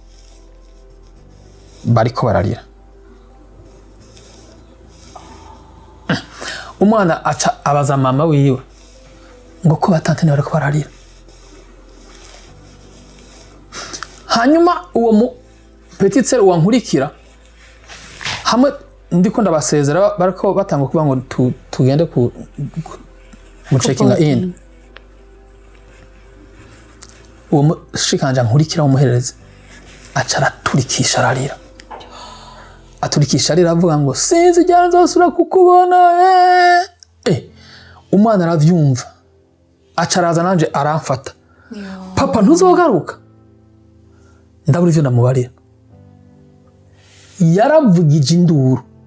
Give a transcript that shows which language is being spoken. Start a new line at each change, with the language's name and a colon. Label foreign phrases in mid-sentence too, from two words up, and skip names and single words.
Rundi: bariko bararira umwana aca abaza mama wiwe ngo ko batante bariko bararira hanyuma uwo mu
French: petit sœur
Rundi: wankurikira hamwe ndiko ndabasezera bariko batanga kuvuga ngo tugende ku
English: checking in
Rundi: uwo mushikanja nkurikira umuhererezi aca araturikisha ararira aturikisha arira avuga ngo sinzi cyane nzosura kukubona umwana aravyumva aca araza nanje aramfata papa ntuzogaruka ndabura ivyo ndamubarira yaravugije induru